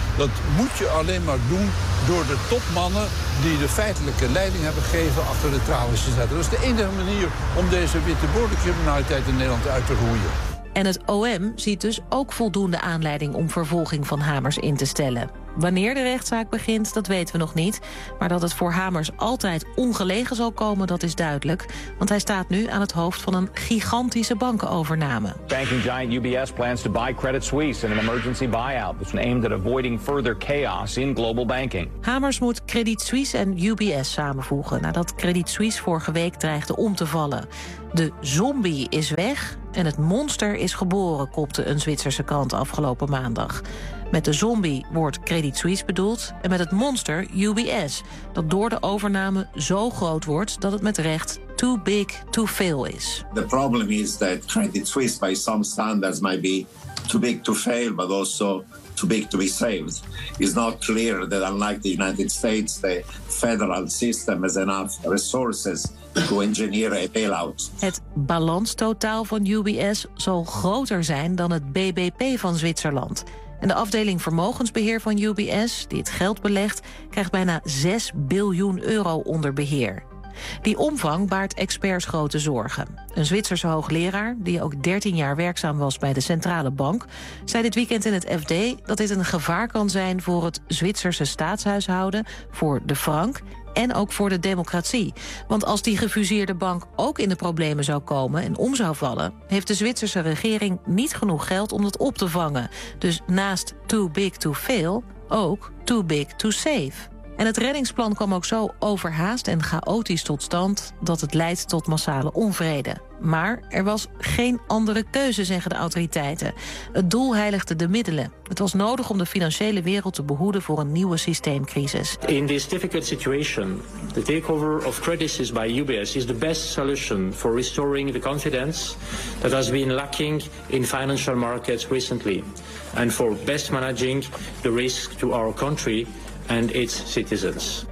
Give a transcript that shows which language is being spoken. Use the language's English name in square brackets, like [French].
[Dutch] Dat moet je alleen maar doen door de topmannen die de feitelijke leiding hebben gegeven achter de tralies te zetten. Dat is de enige manier om deze witte bordencriminaliteit in Nederland uit te roeien. En het OM ziet dus ook voldoende aanleiding om vervolging van Hamers in te stellen. Wanneer de rechtszaak begint, dat weten we nog niet. Maar dat het voor Hamers altijd ongelegen zal komen, dat is duidelijk. Want hij staat nu aan het hoofd van een gigantische bankenovername. [English] Banking giant UBS plans to buy Credit Suisse in an emergency buyout. This one aimed at avoiding further chaos in global banking. [Dutch] Hamers moet Credit Suisse en UBS samenvoegen nadat Credit Suisse vorige week dreigde om te vallen. De zombie is weg en het monster is geboren, kopte een Zwitserse krant afgelopen maandag. Met de zombie wordt Credit Suisse bedoeld en met het monster UBS, dat door de overname zo groot wordt dat het met recht [English] too big to fail [Dutch] is. [English] The problem is that Credit Suisse by some standards might be too big to fail, but also too big to be saved. It's not clear that unlike the United States, the federal system has enough resources to engineer a bailout. [Dutch] Het balanstotaal van UBS zal groter zijn dan het BBP van Zwitserland. En de afdeling vermogensbeheer van UBS, die het geld belegt, krijgt bijna 6 biljoen euro onder beheer. Die omvang baart experts grote zorgen. Een Zwitserse hoogleraar, die ook 13 jaar werkzaam was bij de centrale bank, zei dit weekend in het FD dat dit een gevaar kan zijn voor het Zwitserse staatshuishouden, voor de frank en ook voor de democratie. Want als die gefuseerde bank ook in de problemen zou komen en om zou vallen, heeft de Zwitserse regering niet genoeg geld om dat op te vangen. Dus naast [English] too big to fail, [Dutch] ook [English] too big to save. [Dutch] En het reddingsplan kwam ook zo overhaast en chaotisch tot stand dat het leidt tot massale onvrede. Maar er was geen andere keuze, zeggen de autoriteiten. Het doel heiligde de middelen. Het was nodig om de financiële wereld te behoeden voor een nieuwe systeemcrisis. [English] In this difficult situation, the takeover of Credit Suisse by UBS is the best solution for restoring the confidence that has been lacking in financial markets recently and for best managing the risk to our country and its citizens.